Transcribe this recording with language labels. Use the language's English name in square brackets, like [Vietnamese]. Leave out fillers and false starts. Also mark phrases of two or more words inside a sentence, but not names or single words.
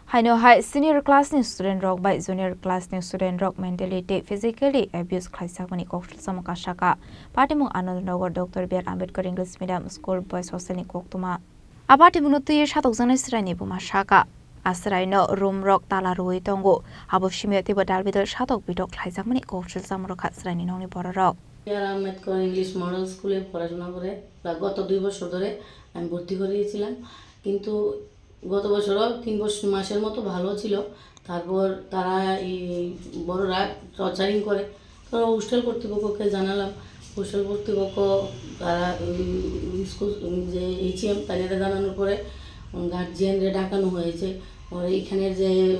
[Kok Borok] Haino hai [English] senior class [Kok Borok] ni student rock by [English] junior class [Kok Borok] ni student rock [English] mentally physically abuse [Kok Borok] khlaisak mani kokthil samaka shaka patimung Anandnagar Dr. B.R. Ambedkar English Medium School Boys Hostel ni koktuma abatimung tuye shatok jana srani buma shaka asraino room rock tala roi tongo abo shimete bodal bidol shatok bidok khlaisak mani kokthil samro khatsrani nongni borarok B.R. [Bangla] Ambedkar English Model School এ পড়াশোনা করে গত 2 বছর ধরে আমি ভর্তি করিয়েছিলাম কিন্তু গত বছরও 3 মাসের মতো ভালো ছিল তারপর তারা এই বড়রা টর্চারিং করে তো হোস্টেল কর্তৃপক্ষকে জানালাম হোস্টেল কর্তৃপক্ষ তারা স্কুল যে এইচএম তাদের জানানোর পরে গার্জিয়ানরে ডাকানো হয়েছে আর এখানের যে